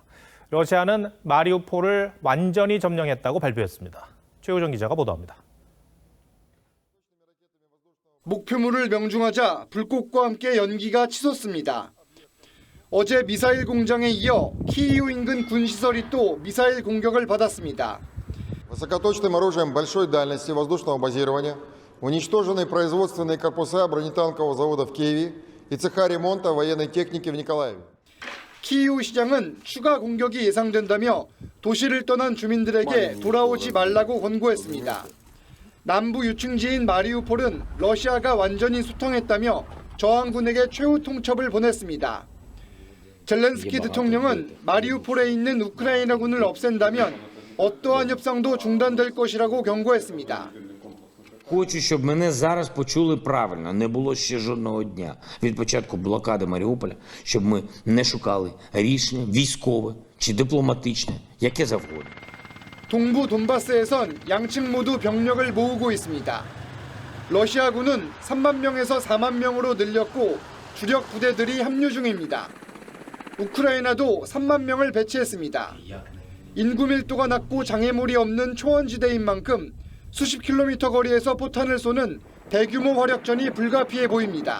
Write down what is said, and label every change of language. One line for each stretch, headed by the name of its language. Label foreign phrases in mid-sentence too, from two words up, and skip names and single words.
Korean: 러시아는 마리우폴을 완전히 점령했다고 발표했습니다. 최우정 기자가 보도합니다. 목표물을 명중하자 불꽃과 함께 연기가 치솟습니다. 어제 미사일 공장에 이어 키이우 인근 군시설이 또 미사일 공격을 받았습니다.
Russian: Высокоточным оружием большой дальности воздушного базирования уничтожены производственные корпуса бронетанкового завода в Киеве и цеха ремонта военной техники в Николаеве.
Korean: 키이우 시장은 추가 공격이 예상된다며 도시를 떠난 주민들에게 돌아오지 말라고 권고했습니다. 남부 유층지인 마리우폴은 러시아가 완전히 수통했다며 저항군에게 최후 통첩을 보냈습니다. 젤렌스키 대통령은 마리우폴에 있는 우크라이나군을 없앤다면 어떠한 협상도 중단될 것이라고 경고했습니다.
Ukrainian: Хочу, щоб мене зараз почули правильно. Не було ще жодного дня від початку блокади Маріуполя, щоб ми не шукали рішення військове чи дипломатичне, яке завгодно.
Korean: 동부 돈바스에선 양측 모두 병력을 모으고 있습니다. 러시아군은 3만 명에서 4만 명으로 늘렸고 주력 부대들이 합류 중입니다. 우크라이나도 3만 명을 배치했습니다. 인구 밀도가 낮고 장애물이 없는 초원지대인 만큼 수십 킬로미터 거리에서 포탄을 쏘는 대규모 화력전이 불가피해 보입니다.